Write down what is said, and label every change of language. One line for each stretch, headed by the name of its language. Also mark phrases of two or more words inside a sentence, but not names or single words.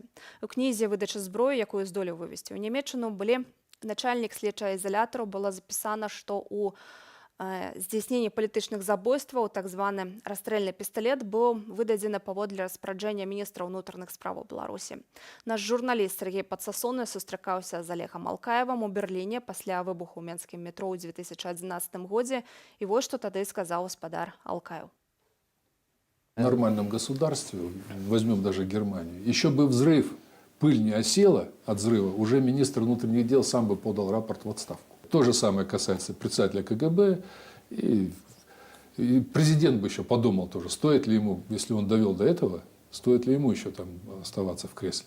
Belarusian: У кнізе выдачы зброі, якую здолеў вывесці ў Нямецчыну, начальнік следчага ізалятару, было запісана, што у здзяйсненні палітычных забойстваў так званы расстрэльны пісталет быў выдадзены паводле распараджэння міністра ўнутраных справаў Беларусі. Наш журналіст Сергей Падсасоны сустракаўся з Олегам Алкаевым у Берліне пасля выбуху ў менскім метро ў 2011 годзе. І вось што тады сказаў гаспадар Алкаев.
Russian: В нормальном государстве, возьмем даже Германию, еще бы взрыв, пыль не осела от взрыва, уже министр внутренних дел сам бы подал рапорт в отставку. То же самое касается председателя КГБ. И президент бы еще подумал тоже, стоит ли ему, если он довел до этого, стоит ли ему еще там оставаться в кресле.